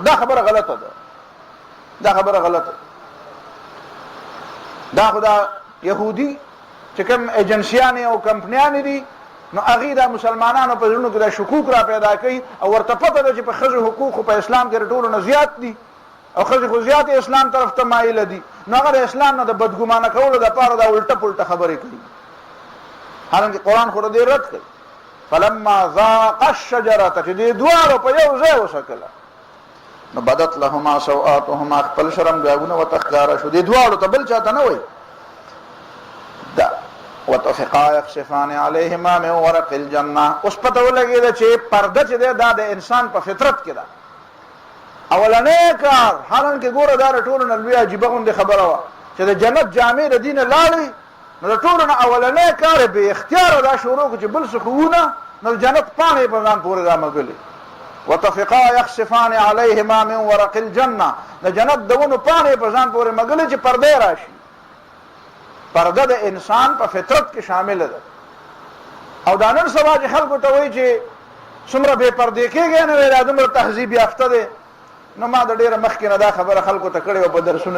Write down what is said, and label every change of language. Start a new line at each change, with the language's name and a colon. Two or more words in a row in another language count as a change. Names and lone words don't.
Pashto: دا خبره غلطه ده، دا خبره غلطه. دا خو دا یهودي چې کوم ایجنسیانې او کمپنیانې دي نو هغې دا مسلمانانو په زړونو کې دا شکوک را پیدا کوي او ورته پته ده چې په ښځو حقوق خو په اسلام کې د ټولو نه زیات دي او ښځې خو زیات اسلام طرف ته مایله دي. نو هغه د اسلام نه د بدګمانه کولو دپاره دا الټه پلټه خبرې کوي، حالانکې قرآن خو د دې رد کوي.
Arabic: فلما ذاق الشجره
Pashto: چې دې دواړو په یو ځای وسکله نو
Arabic: بدت لهما سوآتهما
Pashto: خپل شرم ګاګونه ورته ښکاره شو. دې دواړو ته بل چاته نه وایي.
Arabic: وطفقا یخصفان علیهما من ورق الجنه.
Pashto: اوس پته ولګېده چې پرده چې دی دا د انسان په فطرت کې ده. اولنی کار حالانکې ګوره دا د ټولو نه لوی عجیبه غوندې خبره وه چې د جنت جامې د دې نه لاړې نو د ټولو نه اولنی کار یې بې اختیاره دا شروع کړو چې بل څه خو وونه نو د جنت پاڼې یې په ځان پورې رامږلې.
Arabic: وطفقا یخصفان علیهما من ورق الجنه،
Pashto: د جنت د ونو پاڼې یې په ځان پورې مږلې چې پرده راشي. پرده د انسان په فطرت کې شامله ده. او دا نن سبا چې خلکو ته وایي چې څومره بې پردې کېږي نه وایي دا دومره تهذیب یافته دی. نو ما د ډېره مخکې نه دا خبره خلکو ته کړې وه په درسونو کې.